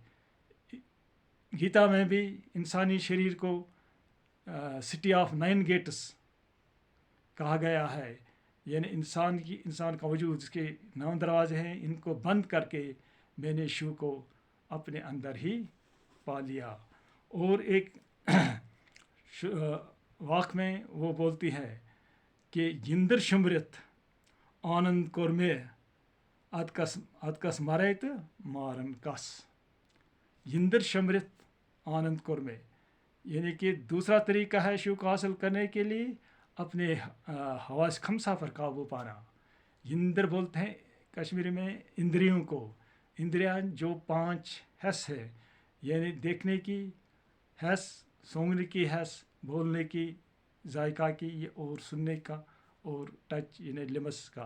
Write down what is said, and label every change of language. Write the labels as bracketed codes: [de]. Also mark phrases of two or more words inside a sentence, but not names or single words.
[ur] گیتا میں بھی انسانی شریر کو [en] city of 9 gates [ur] کہا گیا ہے، یعنی انسان کا وجود جس کے 9 دروازے ہیں، ان کو بند کر کے میں نے شیو کو اپنے اندر ہی پا لیا. اور ایک واقع میں وہ بولتی ہے کہ [ks] جندر شمرت آنند کورمے ادکس مریت مارن کس. جندر شمرت آنند کورمے، [ur] یعنی کہ دوسرا طریقہ ہے شیو کو حاصل کرنے کے لیے اپنے حواس خمسہ پر قابو پانا. جندر بولتے ہیں کشمیری میں اندریوں کو. اندریاں جو 5 حس ہے، یعنی دیکھنے کی حس، سونگنے کی حس، بولنے کی، ذائقہ کی، اور سننے کا، اور ٹچ یعنی لمس کا.